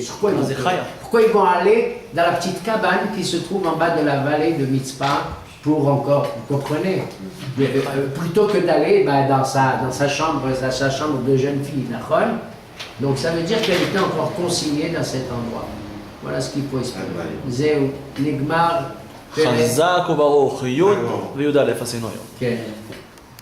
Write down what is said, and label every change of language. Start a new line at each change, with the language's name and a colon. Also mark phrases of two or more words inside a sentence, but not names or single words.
French: Pourquoi ils vont aller dans la petite cabane qui se trouve en bas de la vallée de Mitzpah pour encore, vous comprenez, plutôt que d'aller dans sa chambre de jeune fille, d'accord? Donc ça veut dire qu'elle était encore consignée dans cet endroit. Voilà ce qu'il faut expliquer.
Hebrew: זהו, נגמר, חזק וברוך, י' וי"א עשינו היום. כן.